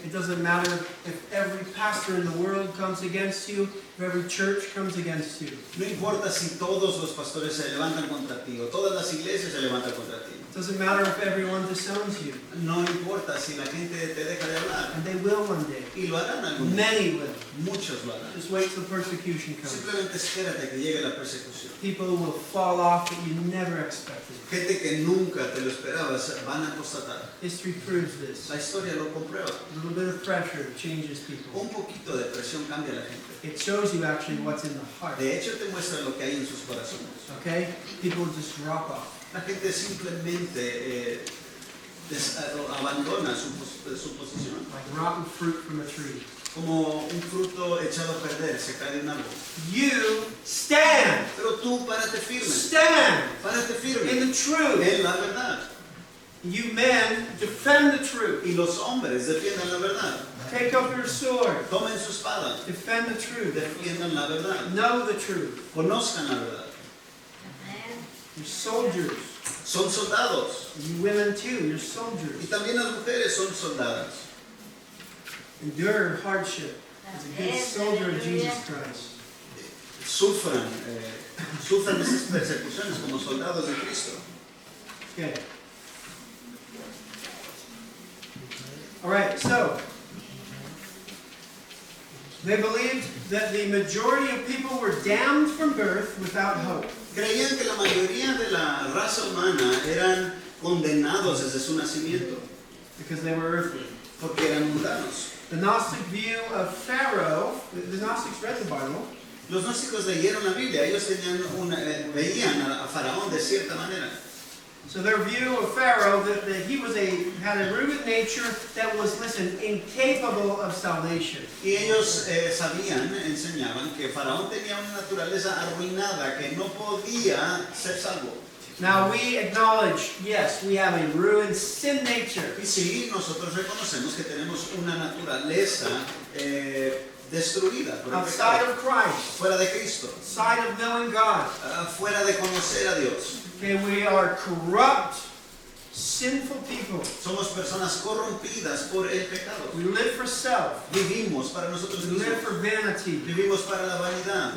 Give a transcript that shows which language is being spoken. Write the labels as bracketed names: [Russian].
[English] It doesn't matter if every pastor in the world comes against you, if every church comes against you. [Spanish] No importa si todos los pastores se levantan contra ti o todas las iglesias se levantan contra ti. [English] It doesn't matter if everyone disowns you. [Spanish] No importa si la gente te deja de hablar. [English] And they will one day. [Spanish] Y lo harán algún día. [English] Many will. [Spanish] Muchos lo harán. [English] Just wait till persecution comes. [Spanish] Simplemente espérate que llegue la persecución. [English] People will fall off that you never expected. [Spanish] Gente que nunca te lo esperabas van a constatar. [English] History proves this. [Spanish] La historia lo comprueba. [English] A little bit of pressure changes people. [Spanish] Un poquito de presión cambia a la gente. [English] It shows you actually what's in the heart. [Spanish] De hecho te muestra lo que hay en sus corazones. [English] Okay? People just drop off. [Spanish] La gente simplemente abandona su posición. [English] Like rotten fruit from a tree. [Spanish] Como un fruto echado a perder, se cae de un árbol. [English] You stand. [Spanish] Pero tú párate firme. [English] Stand [Spanish] Párate firme. [English] in the truth. [Spanish] En la verdad. [English] You men defend the truth. [Spanish] Y los hombres defiendan la verdad. [English] Take up your sword. [Spanish] Tomen su espada. [English] Defend the truth. [Spanish] Defiendan la verdad. [English] Know the truth. [Spanish] Conozcan la verdad. [English] You're soldiers. [Spanish] Son soldados. [English] You women too, you're [Spanish] Y [English] soldiers. [Spanish] también las mujeres son soldadas. [English] Endure hardship as a good soldier of Jesus Christ. [Spanish] Sufran esas persecuciones como soldados de Cristo. [English] Okay. All right, so they believed that the majority of people were damned from birth without hope. [Spanish] Creían que la mayoría de la raza humana eran condenados desde su nacimiento, [English] Because they were earthly. [Spanish] porque eran mundanos. [English] The Gnostic view of Pharaoh, the Gnostics read the Bible, [Spanish] Los gnósticos leyeron la Biblia, ellos veían a Faraón de cierta manera. [English] so their view of Pharaoh, that he had a rooted nature that was, listen, incapable of salvation. [Spanish] Y ellos enseñaban que Faraón tenía una naturaleza arruinada, que no podía ser salvo. [English] Now we acknowledge, yes, we have a ruined sin nature. [Spanish] Y sí, nosotros reconocemos que tenemos una naturaleza destruida por el [English] Outside [Spanish] pecado, [English] of Christ, [Spanish] fuera de Cristo, [English] outside of knowing God. [Spanish] fuera de conocer a Dios. [English] Okay, we are corrupt, sinful people. [Spanish] Somos personas corrompidas por el pecado. [English] We live for self. [Spanish] Vivimos para nosotros [English] We live [Spanish] mismos. [English] for vanity. [Spanish] Vivimos para la vanidad.